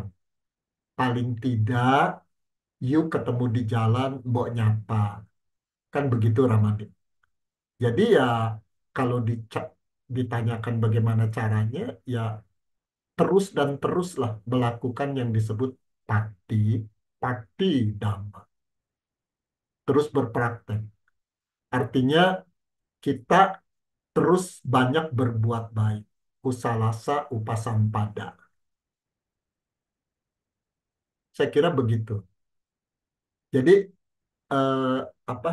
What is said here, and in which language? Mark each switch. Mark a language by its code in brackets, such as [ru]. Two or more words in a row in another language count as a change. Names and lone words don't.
[id] Paling tidak, yuk ketemu di jalan, [jv] mbok nyapa. [id] Kan begitu, Ramadi. Jadi ya, kalau ditanyakan bagaimana caranya, ya terus dan teruslah melakukan yang disebut pakti, pakti dhamma. Terus berpraktek. Artinya kita terus banyak berbuat baik. [pi] Kusalasa upasampada. [id] Saya kira begitu. Jadi eh, apa?